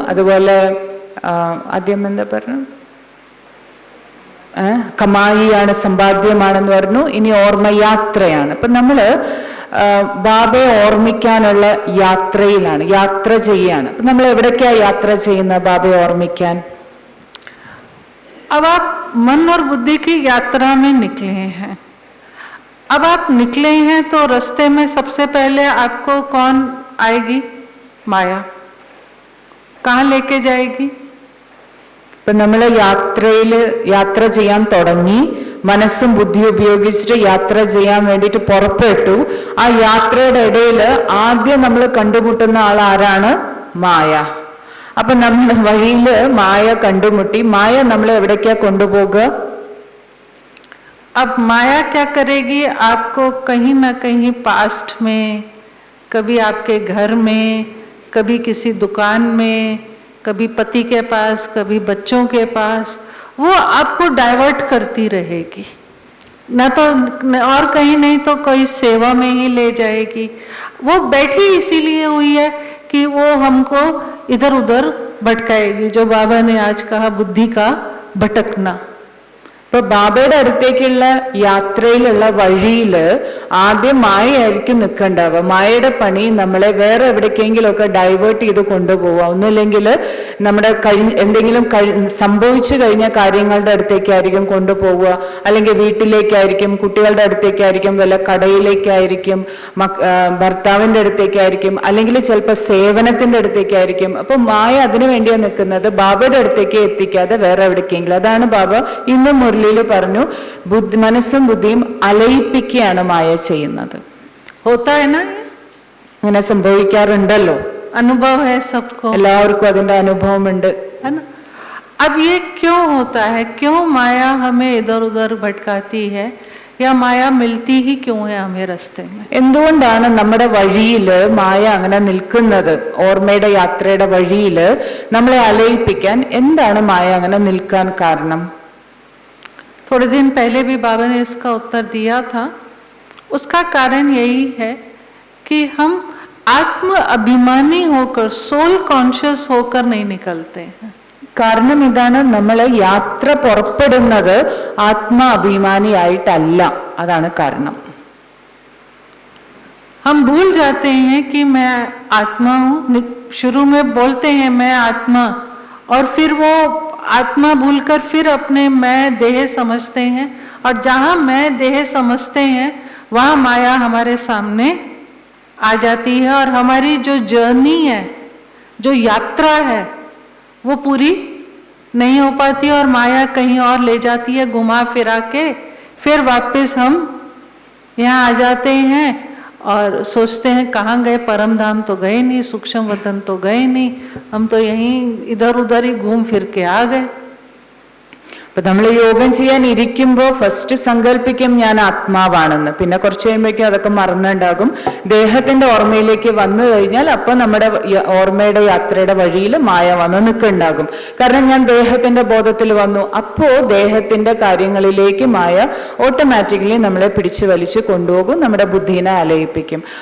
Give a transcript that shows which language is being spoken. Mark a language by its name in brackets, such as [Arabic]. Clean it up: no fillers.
[Malayalam] അതുപോലെ ആദ്യം എന്താ പറഞ്ഞു, കമായിയാണ്, സമ്പാദ്യമാണെന്ന് പറഞ്ഞു. ഇനി ഓർമ്മ യാത്രയാണ്. അപ്പൊ നമ്മള് ബാബയെ ഓർമ്മിക്കാനുള്ള യാത്രയിലാണ്, യാത്ര ചെയ്യാണ്. അപ്പൊ നമ്മൾ എവിടേക്കാ യാത്ര ചെയ്യുന്നത് ബാബയെ ഓർമ്മിക്കാൻ? [Hindi] अब आप मन और बुद्धि की यात्रा में निकले हैं. अब आप निकले हैं तो रास्ते में सबसे पहले आपको कौन आएगी? माया. कहाँ लेके जाएगी? [Malayalam] ഇപ്പൊ നമ്മൾ യാത്ര ചെയ്യാൻ തുടങ്ങി, മനസ്സും ബുദ്ധി ഉപയോഗിച്ചിട്ട് യാത്ര ചെയ്യാൻ വേണ്ടിയിട്ട് പുറപ്പെട്ടു. ആ യാത്രയുടെ ഇടയിൽ ആദ്യം നമ്മൾ കണ്ടുമുട്ടുന്ന ആൾ ആരാണ്? മായ. അപ്പൊ നമ്മൾ വഴിയില് മായ കണ്ടുമുട്ടി. മായ നമ്മളെ എവിടേക്കാ കൊണ്ടുപോകുക? [Hindi] अब माया क्या करेगी? आपको कहीं ना कहीं पास्ट में, कभी आपके घर में, कभी किसी दुकान में, कभी पति के पास, कभी बच्चों के पास, वो आपको डाइवर्ट करती रहेगी. न तो और कहीं नहीं तो कोई सेवा में ही ले जाएगी. वो बैठी इसीलिए हुई है कि वो हमको इधर उधर भटकाएगी, जो बाबा ने आज कहा बुद्धि का भटकना. [Malayalam] ഇപ്പൊ ബാബയുടെ അടുത്തേക്കുള്ള യാത്രയിലുള്ള വഴിയില് ആദ്യം മായയായിരിക്കും നിൽക്കണ്ടാവുക. മായയുടെ പണി നമ്മളെ വേറെ എവിടേക്കെങ്കിലും ഒക്കെ ഡൈവേർട്ട് ചെയ്ത് കൊണ്ടുപോവുക. ഒന്നുമില്ലെങ്കിൽ നമ്മുടെ എന്തെങ്കിലും സംഭവിച്ചു കഴിഞ്ഞ കാര്യങ്ങളുടെ അടുത്തേക്കായിരിക്കും കൊണ്ടുപോവുക, അല്ലെങ്കിൽ വീട്ടിലേക്കായിരിക്കും, കുട്ടികളുടെ അടുത്തേക്കായിരിക്കും, വല്ല കടയിലേക്കായിരിക്കും, ഭർത്താവിന്റെ അടുത്തേക്കായിരിക്കും, അല്ലെങ്കിൽ ചിലപ്പോൾ സേവനത്തിന്റെ അടുത്തേക്കായിരിക്കും. അപ്പൊ മായ അതിനു വേണ്ടിയാണ് നിൽക്കുന്നത്, ബാബയുടെ അടുത്തേക്ക് എത്തിക്കാതെ വേറെ എവിടേക്കെങ്കിലും. അതാണ് ബാബ ഇന്ന് മുരളിയിൽ പറഞ്ഞു, മനസ്സും ബുദ്ധിയും അലയിപ്പിക്കുകയാണ് മായ ചെയ്യുന്നത്. [Hindi] होता है ना, [Malayalam] അങ്ങനെ സംഭവിക്കാറുണ്ടല്ലോ. [Hindi] अनुभव है सबको, [Malayalam] എല്ലാവർക്കും അതിന്റെ അനുഭവമുണ്ട്. [Hindi] है ना। अब ये क्यों होता है, क्यों माया हमें इधर उधर भटकाती है, या माया मिलती ही क्यों है हमें रास्ते में? [Malayalam] എന്തുകൊണ്ടാണ് നമ്മുടെ വഴിയില് മായ അങ്ങനെ നിൽക്കുന്നത്? ഓർമ്മയുടെ യാത്രയുടെ വഴിയില് നമ്മളെ അലയിപ്പിക്കാൻ എന്താണ് മായ അങ്ങനെ നിൽക്കാൻ കാരണം? [Hindi] थोड़े दिन पहले भी बाबा ने इसका उत्तर दिया था। उसका कारण यही है कि हम आत्म अभिमानी होकर, [English] soul conscious [Hindi] होकर नहीं निकलते हैं। [Malayalam] കാരണം ഇതാണ്, നമ്മൾ യാത്ര പുറപ്പെടുന്നത് ആത്മാഭിമാനിയായിട്ടല്ല. അതാണ് കാരണം. [Hindi] हम भूल जाते हैं कि मैं आत्मा हूँ। शुरू में बोलते हैं मैं आत्मा, और फिर वो आत्मा भूलकर फिर अपने मैं देह समझते हैं, और जहाँ मैं देह समझते हैं वहाँ माया हमारे सामने आ जाती है, और हमारी जो जर्नी है, जो यात्रा है, वो पूरी नहीं हो पाती, और माया कहीं और ले जाती है घुमा फिरा के। फिर वापस हम यहाँ आ जाते हैं और सोचते हैं कहाँ गए, परम धाम तो गए नहीं, सूक्ष्म वतन तो गए नहीं, हम तो यहीं इधर उधर ही घूम फिर के आ गए। [Malayalam] അപ്പൊ നമ്മൾ യോഗം ചെയ്യാൻ ഇരിക്കുമ്പോൾ ഫസ്റ്റ് സങ്കല്പിക്കും ഞാൻ ആത്മാവാണെന്ന്. പിന്നെ കുറച്ച് കഴിയുമ്പോഴേക്കും അതൊക്കെ മറന്നുണ്ടാകും. ദേഹത്തിന്റെ ഓർമ്മയിലേക്ക് വന്നു കഴിഞ്ഞാൽ അപ്പൊ നമ്മുടെ ഓർമ്മയുടെ യാത്രയുടെ വഴിയിൽ മായ വന്ന് നിൽക്കുന്നുണ്ടാകും. കാരണം ഞാൻ ദേഹത്തിന്റെ ബോധത്തിൽ വന്നു. അപ്പോ ദേഹത്തിന്റെ കാര്യങ്ങളിലേക്ക് മായ ഓട്ടോമാറ്റിക്കലി നമ്മളെ പിടിച്ചു വലിച്ചു കൊണ്ടുപോകും, നമ്മുടെ ബുദ്ധിനെ അലയിപ്പിക്കും.